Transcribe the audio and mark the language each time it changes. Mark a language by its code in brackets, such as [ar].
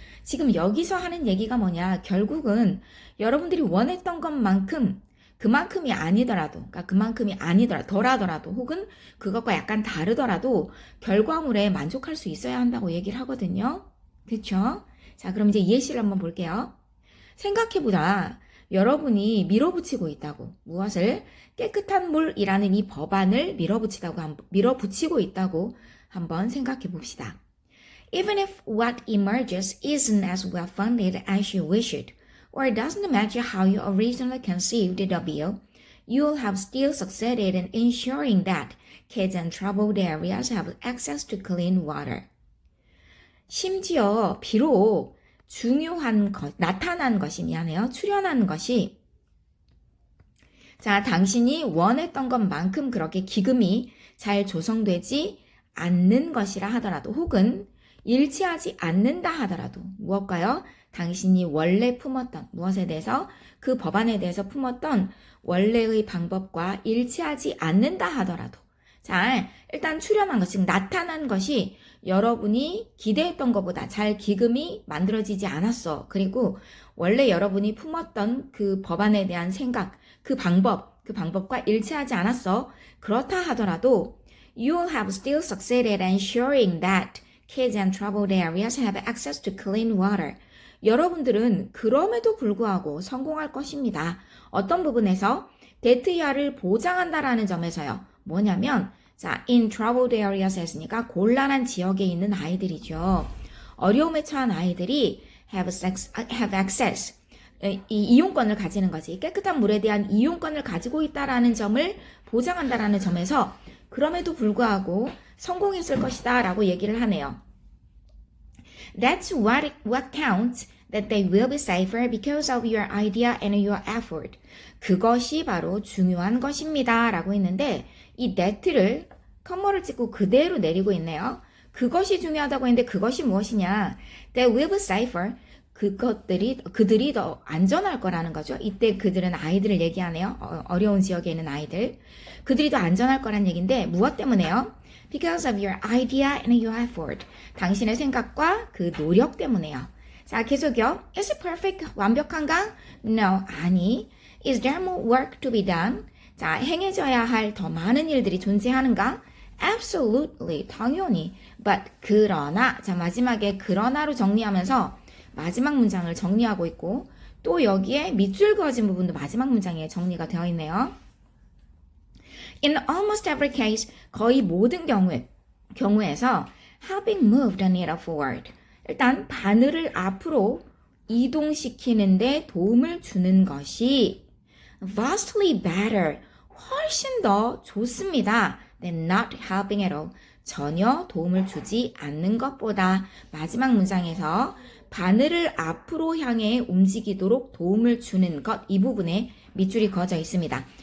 [ko] 지금 여기서 하는 얘기가 뭐냐? 결국은 여러분들이 원했던 것만큼 그만큼이 아니더라도, 그러니까 그만큼이 아니더라도, 덜하더라도, 혹은 그것과 약간 다르더라도 결과물에 만족할 수 있어야 한다고 얘기를 하거든요. 그렇죠? 자, 그럼 이제 예시를 한번 볼게요. 생각해보자. 여러분이 밀어붙이고 있다고. 무엇을? 깨끗한 물이라는 이 법안을 밀어붙이고 있다고 한번 생각해 봅시다. [en] Even if what emerges isn't as well funded as you wish it, or doesn't match how you originally conceived the bill, you'll have still succeeded in ensuring that kids in troubled areas have access to clean water. [ko] 심지어 비록 중요한 것, 나타난 것이 출현한 것이 자, 당신이 원했던 것만큼 그렇게 기금이 잘 조성되지 않는 것이라 하더라도 혹은 일치하지 않는다 하더라도 무엇과요? 당신이 원래 품었던 무엇에 대해서 그 법안에 대해서 품었던 원래의 방법과 일치하지 않는다 하더라도 자, 일단 출현한 것, 즉 나타난 것이 여러분이 기대했던 것보다 잘 기금이 만들어지지 않았어. 그리고 원래 여러분이 품었던 그 법안에 대한 생각, 그 방법과 일치하지 않았어. 그렇다 하더라도 [en] you'll have still succeeded in ensuring that kids in troubled areas have access to clean water. [ko] 여러분들은 그럼에도 불구하고 성공할 것입니다. 어떤 부분에서 대트야를 보장한다라는 점에서요. 뭐냐면 자, [en] in troubled areas [ko] 했으니까 곤란한 지역에 있는 아이들이죠. 어려움에 처한 아이들이 [en] have access, [ko] 이 이용권을 가지는 거지. 깨끗한 물에 대한 이용권을 가지고 있다라는 점을 보장한다라는 점에서 그럼에도 불구하고 성공했을 것이다 라고 얘기를 하네요. [en] That's what counts that they will be safer because of your idea and your effort. [ko] 그것이 바로 중요한 것입니다. 라고 했는데 이 that를 컴마를 찍고 그대로 내리고 있네요. 그것이 중요하다고 했는데 그것이 무엇이냐? [en] They will be safer. [ko] 그들이 더 안전할 거라는 거죠. 이때 그들은 아이들을 얘기하네요. 어려운 지역에 있는 아이들. 그들이 더 안전할 거란 얘기인데 무엇 때문에요? [en] Because of your idea and your effort. [ko] 당신의 생각과 그 노력 때문에요. 자, 계속요. [en] Is it perfect? [ko] 완벽한가? [en] No, [ko] 아니. [en] Is there more work to be done? [ko] 자, 행해져야 할 더 많은 일들이 존재하는가? [en] Absolutely, [ko] 당연히. [en] But, [ko] 그러나. 자, 마지막에 그러나로 정리하면서 마지막 문장을 정리하고 있고 또 여기에 밑줄 그어진 부분도 마지막 문장에 정리가 되어 있네요. [en] In almost every case, [ko] 거의 모든 경우에서 [en] having moved the needle forward. [ko] 일단 바늘을 앞으로 이동시키는데 도움을 주는 것이 [en] vastly better, [ko] 훨씬 더 좋습니다. [en] than not helping at all. [ko] 전혀 도움을 주지 않는 것보다. 마지막 문장에서 바늘을 앞으로 향해 움직이도록 도움을 주는 것, 이 부분에 밑줄이 그어져 있습니다.